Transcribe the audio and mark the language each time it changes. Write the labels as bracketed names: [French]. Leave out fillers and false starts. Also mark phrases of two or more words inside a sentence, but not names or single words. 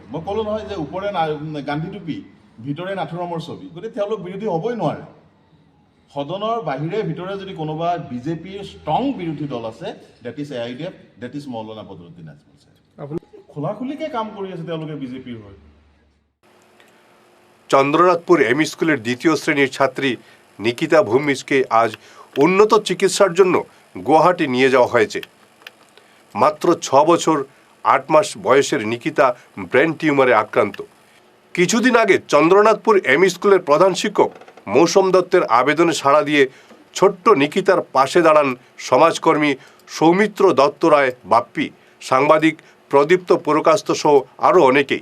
[Assamese] মই ক'লোঁ নহয় যে ওপৰে গান্ধী টুপি ভিতৰে নাথুৰামৰ ছবি, গতিকে তেওঁলোক বিৰোধী হ'বই নোৱাৰে। সদনৰ বাহিৰে ভিতৰে যদি কোনোবা বিজেপিৰ ষ্ট্ৰং বিৰোধী দল আছে, [English] that is [Assamese] AIDF, [English] that is [Assamese] মৌলানা বদৰুদ্দিন আজমল সাহেব। খোলাখুলিকৈ কাম কৰি আছে তেওঁলোকে বিজেপিৰ হৈ। [Bangla] চন্দ্রনাথপুর এমই স্কুলের দ্বিতীয় শ্রেণীর ছাত্রী নিকিতা ভূমিজকে আজ উন্নত চিকিৎসার জন্য গুয়াহাটি নিয়ে যাওয়া হয়েছে। মাত্র 6 বছর 8 মাস বয়সের নিকিতা ব্রেন টিউমারে আক্রান্ত। কিছুদিন আগে চন্দ্রনাথপুর এমই স্কুলের প্রধান শিক্ষক মৌসুম দত্তের আবেদনে সাড়া দিয়ে ছোট্ট নিকিতার পাশে দাঁড়ান সমাজকর্মী সৌমিত্র দত্ত রায় বাপ্পি, সাংবাদিক প্রদীপ্ত পুরকাস্ত সহ আরও অনেকেই।